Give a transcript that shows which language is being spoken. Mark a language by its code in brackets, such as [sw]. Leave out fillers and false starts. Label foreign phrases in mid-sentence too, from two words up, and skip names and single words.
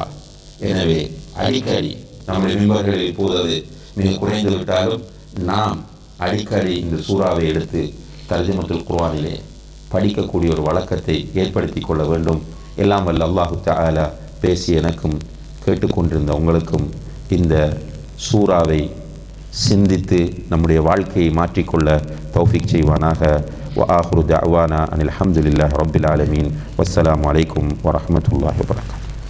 [ta] எனவே அடிக்கடி நம்முடைய மிம்பர்களில் போவது மிக குறைந்து விட்டாலும் நாம் அடிக்கடி இந்த சூறாவை எடுத்து தர்ஜுமத்துல் குர்ஆனிலே படிக்கக்கூடிய ஒரு வழக்கத்தை ஏற்படுத்தி கொள்ள வேண்டும். எல்லாம் வல்ல [ar] الله تعالى [ta] பேசி எனக்கும் கேட்டுக்கொண்டிருந்த உங்களுக்கும் இந்த சூறாவை சிந்தித்து நம்முடைய வாழ்க்கையை மாற்றிக்கொள்ள தௌஃபீக் செய்வானாக. [ar] وآخر دعوانا أن الحمد لله رب العالمين والسلام عليكم ورحمة الله وبركاته.